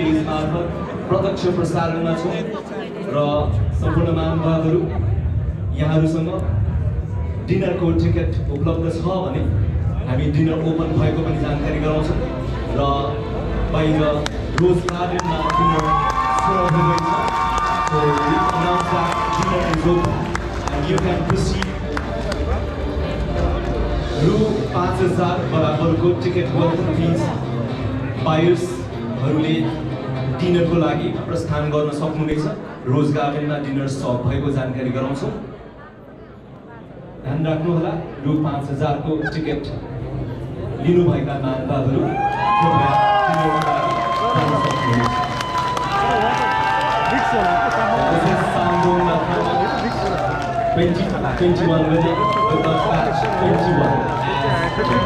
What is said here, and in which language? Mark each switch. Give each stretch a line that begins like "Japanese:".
Nepali: प्रत्यक्ष प्रसारणमा छौँ र सम्पूर्ण महानुभावहरू यहाँहरूसँग डिनरको टिकट उपलब्ध छ भने हामी डिनर ओपन भएको पनि जानकारी गराउँछौँ र बाहिर रोज गार्डनमा डिनर सर्भ हुँदैछ।
English: So we announce that dinner is open and you can proceed.
Nepali: रु 5000 बराबरको टिकट वर्थ फिज बायर्सहरूले डिनरको लागि प्रस्थान गर्न सक्नुहुनेछ। रोज गार्डनमा डिनर सर्भ भएको जानकारी गराउँछौँ। ध्यान राख्नुहोला, रु 5000 को टिकट लिनुभएका महानुभावहरू कृपया डिनरको लागि जान सक्नुहुनेछ।
English: This is Sangong Nathama 2021 winner with the batch 21.